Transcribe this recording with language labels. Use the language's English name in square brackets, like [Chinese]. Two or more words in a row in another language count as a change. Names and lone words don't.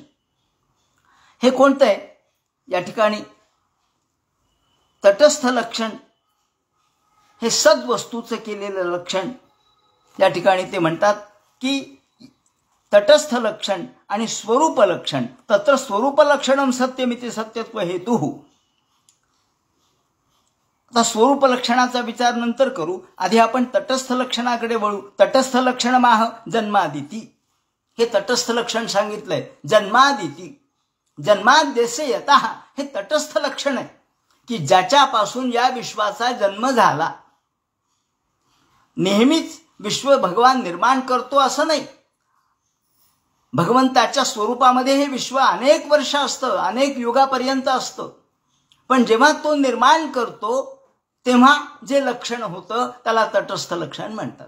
[Marathi] हे कोणतं आहे? या ठिकाणी तटस्थ लक्षण हे सद्वस्तूचं केलेलं लक्षण. या ठिकाणी ते म्हणतात की तटस्थ लक्षण आणि स्वरूप लक्षण. [Sanskrit] तत्र स्वरूप लक्षणम सत्यमिति सत्यत्व हेतुः. [Marathi] आता स्वरूप लक्षणाचा विचार नंतर करू, आधी आपण तटस्थ लक्षणाकडे वळू. [Sanskrit] तटस्थ लक्षण माह जन्मादिती. [Marathi] हे तटस्थ लक्षण सांगितलंय. [Sanskrit] जन्मादिती, जन्माद्यस्य यतः, [Marathi] हे तटस्थ लक्षण आहे की ज्याच्यापासून या विश्वाचा जन्म झाला. नेहमीच विश्व भगवान निर्माण करतो असं नाही. भगवंताच्या स्वरूपामध्ये हे विश्व अनेक वर्ष असतं, अनेक युगापर्यंत असतं, पण जेव्हा तो निर्माण करतो तेव्हा जे लक्षण होतं त्याला तटस्थ लक्षण म्हणतात.